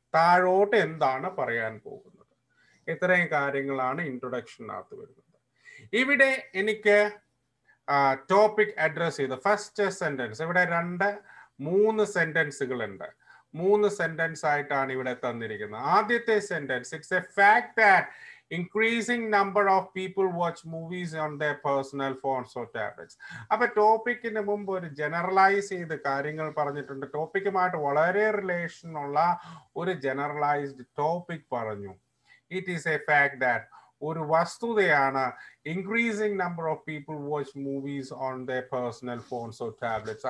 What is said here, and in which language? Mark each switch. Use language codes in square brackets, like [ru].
[ml] താഴോട്ട് എന്താണ് പറയാൻ പോകുന്നത്? ഇത്രയും കാര്യങ്ങളാണ് ഇൻട്രൊഡക്ഷനകത്ത് വരുന്നത്. ഇവിടെ എനിക്ക് ടോപ്പിക് അഡ്രസ് ചെയ്ത് ഫസ്റ്റ് സെന്റൻസ്, ഇവിടെ 3 സെന്റൻസുകൾ ഉണ്ട്. 3 സെന്റൻസ് ആയിട്ടാണ് ഇവിടെ തന്നിരിക്കുന്നത്. ആദ്യത്തെ sentence, [en] It's a fact that increasing number of people watch movies on their personal phones or tablets. [ml] അപ്പൊ ടോപ്പിക്കിന് മുമ്പ് ഒരു ജനറലൈസ് ചെയ്ത് കാര്യങ്ങൾ പറഞ്ഞിട്ടുണ്ട്. ടോപ്പിക്കുമായിട്ട് വളരെ റിലേഷൻ ഉള്ള ഒരു ജനറലൈസ്ഡ് ടോപ്പിക് പറഞ്ഞു. [en] it is a fact that, [ml] ഒരു വസ്തുതയാണ്, [en] Increasing number of people watch movies on the personal phones or tablets.